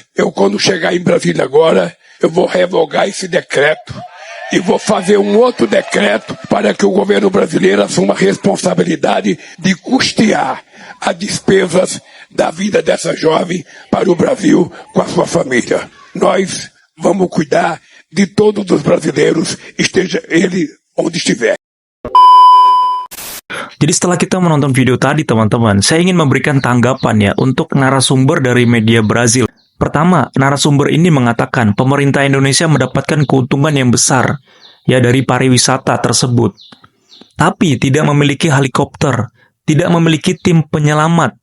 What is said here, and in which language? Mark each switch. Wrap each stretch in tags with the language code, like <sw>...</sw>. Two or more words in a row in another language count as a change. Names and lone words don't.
<pt>Eu, quando chegar em Brasília agora, eu vou revogar esse decreto e vou fazer um outro decreto para que o governo brasileiro assuma a responsabilidade de custear as despesas da vida dessa jovem para o Brasil com a sua família. Nós vamos cuidar de todos os brasileiros, esteja ele onde estiver.</pt> <id>Jadi setelah kita menonton video tadi teman-teman, saya ingin memberikan tanggapan ya untuk narasumber dari media Brazil. Pertama, narasumber ini mengatakan pemerintah Indonesia mendapatkan keuntungan yang besar ya dari pariwisata tersebut. Tapi tidak memiliki helikopter, tidak memiliki tim penyelamat.</id>